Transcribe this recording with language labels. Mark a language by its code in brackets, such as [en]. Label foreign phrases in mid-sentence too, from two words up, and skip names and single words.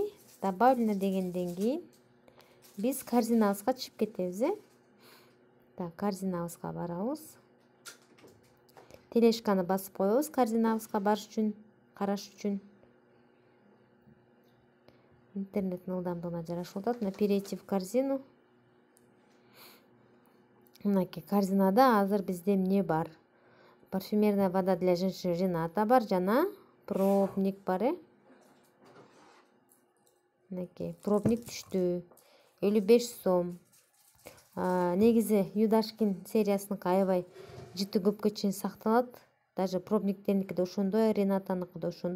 [ky] Добавлено дегенден кийин биз корзинабызга чыгып кетебиз. Так, корзинабызга барабыз. Тележканы басып коебуз корзинабызга барыш үчүн, караш үчүн. Интернеттин ылдамдыгына жарашып атат. [ru] Перейти в корзину. [ky] Мынакей корзинада азыр бизде эмне бар? [ru] Парфюмерная вода для женщин [ky] Рената бар жана пробник бар. Мынакей пробник түштү. 55 сом. Негизи Юдашкин сериясыныкы аябай жыты көпкө чейин сакталат. Даже пробниктериники да ошондой, Ренатаныкы да ошондой.